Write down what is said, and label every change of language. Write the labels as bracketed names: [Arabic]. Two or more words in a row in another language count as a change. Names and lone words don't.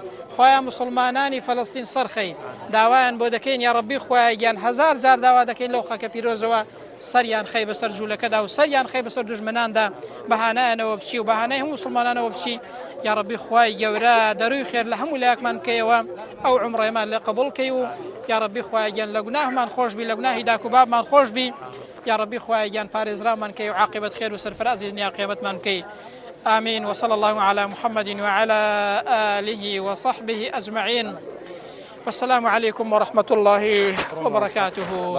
[Central Kurdish] خوای مسلمانانی فەڵەستین سەرخەی، داوایان بۆ دەکەین [Arabic] یا ڕەبی [Central Kurdish] خوای گیان هەزار جار داوا دەکەین لەو خاکە پیرۆزەوە سەریان خەی بەسەر جوولەکەدا و سەریان خەی بەسەر دوژمناندا، بەهانایانەوە بچی و بەهانای هەموو مسلمانانەوە بچی. [Arabic] یا ڕەبی [Central Kurdish] خوای گەورە دەروی خێر لە هەموو لایەکمان بکەیەوە، ئەو عومڕێمان لێ قبوڵ کەی و [Arabic] یا ڕەبی [Central Kurdish] خوای گیان لە گوناهمان خۆش بی، لە گوناهی داک و بابمان خۆش بی. [Arabic] یا ڕەبی [Central Kurdish] خوای گیان پارێزرامان کەی و عاقبەت خێر و سەرفرازی دنیا قیامەتمان بکەی. [Arabic] آمين. وصلى الله على محمد وعلى آله وصحبه أجمعين. والسلام عليكم ورحمة الله وبركاته.